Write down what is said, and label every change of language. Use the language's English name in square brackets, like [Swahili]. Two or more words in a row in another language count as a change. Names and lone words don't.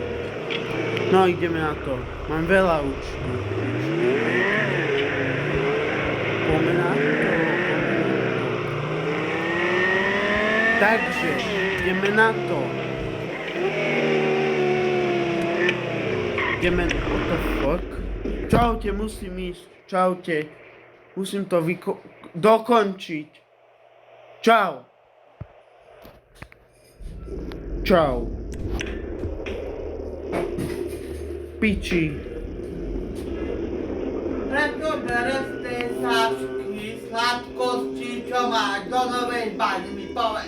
[Slovak] No ideme na to. Mám veľa účtov. Poďme na to. Takže, ideme na to. Ideme, [English] what the fuck? [Slovak] Čaute, musím ísť. Čaute. Musím to dokončiť. Čau. Čau. Piči. Prečo bereš tie sáčky, sladkosti, čo máš do Novej Bani, mi povedz.